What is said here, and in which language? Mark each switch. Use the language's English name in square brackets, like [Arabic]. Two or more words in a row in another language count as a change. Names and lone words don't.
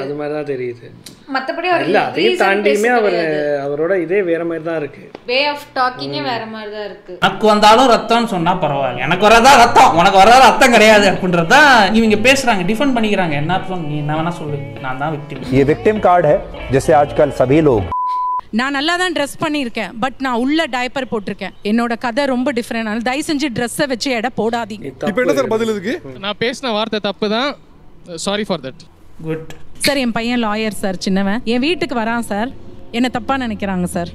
[Tamil] அது மாதிரி தான் தெரியுது. மத்தபடி இல்ல அதையும் தாண்டியுமே அவரோட இதே வேற மாதிரி தான் இருக்கு. [English] way of talking [Tamil] வேற மாதிரி தான் இருக்கு. எனக்கு வந்தாலும் ரத்தம்னு சொன்னா பரவாயில்ல, எனக்கு வரதா ரத்தம், உனக்கு வரதா ரத்தம் கிடையாது அப்படின்றதா இவங்க பேசுறாங்க, டிஃபெண்ட் பண்ணிக்கிறாங்க. என்ன அர்த்தம்? நீ என்ன வேணா சொல்லு, நான் தான் விக்டிம். [Hindi] ये [English] victim card [Hindi] है जैसे आजकल सभी लोग. [Tamil] நான் நல்லா தான் ட்ரெஸ் பண்ணியிருக்கேன், பட் நான் உள்ள டைப்பர் போட்டிருக்கேன். என்னோட கதை ரொம்ப டிஃபரெண்ட். அதனால தயவு செஞ்சு ட்ரெஸ்ஸை வச்சு எடை போடாதீங்க. இப்போ என்ன சார் பதில் இதுக்கு? நான் பேசின வார்த்தை தப்பு தான். [English] sorry for that. [Tamil] குட் சார், என் பையன் லாயர் சார், சின்னவன் என் வீட்டுக்கு வரான் சார். என்ன தப்பா நினைக்கிறாங்க சார்.